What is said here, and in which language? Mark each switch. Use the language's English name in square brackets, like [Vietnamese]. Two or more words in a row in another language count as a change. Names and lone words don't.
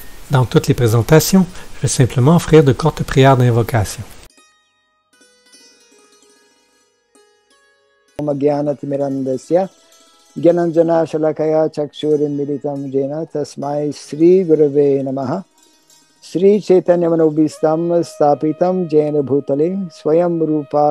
[French] Dans toutes les présentations, je vais simplement offrir de courtes prières d'invocation. [Sanskrit] Gyanatimmirandasya Gyananjana Shalakaya Chakshurinmilitam Jena Tasmai Sri Gurave Namaha Sri Chaitanya Manobhistam Stapitam Jena Bhutale Swayam Rupa